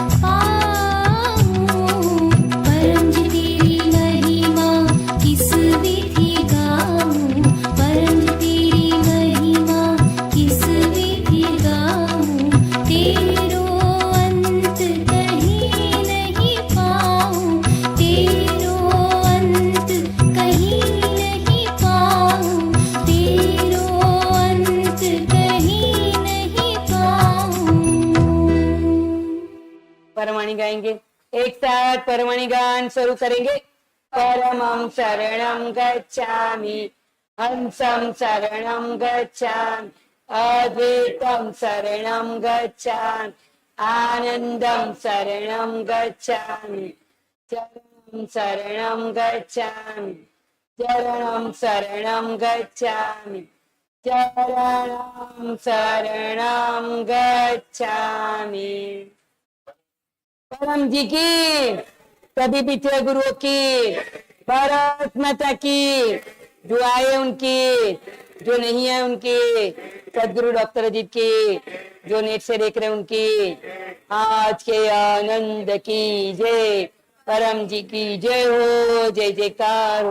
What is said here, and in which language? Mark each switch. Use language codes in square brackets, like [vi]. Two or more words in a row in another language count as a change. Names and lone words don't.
[hi] पाऊं परम जी तेरी महिमा किस विधि गाऊं परम जी तेरी महिमा किस विधि गाऊं तेरो अंत कहीं नहीं पाऊं तेरो अंत कहीं नहीं पाऊं तेरो अंत कहीं नहीं पाऊं। परमणि गाएंगे एक साथ। परमणि गान शुरू करेंगे। [sa] परमं शरणं गच्छामि हंसं शरणं गच्छामि अद्वैतं शरणं गच्छामि आनन्दं शरणं गच्छामि चरणं शरणं गच्छामि चरणं शरणं गच्छामि चरणं शरणं गच्छामि। [hi] परम जी की, सभी पिछले गुरुओं की, भारत माता की, जो आए उनकी, जो नहीं है उनकी, सदगुरु डॉक्टर अजीत की, जो नेट से देख रहे उनकी, आज के आनंद की जय, परम जी की जय हो, जय जयकार हो।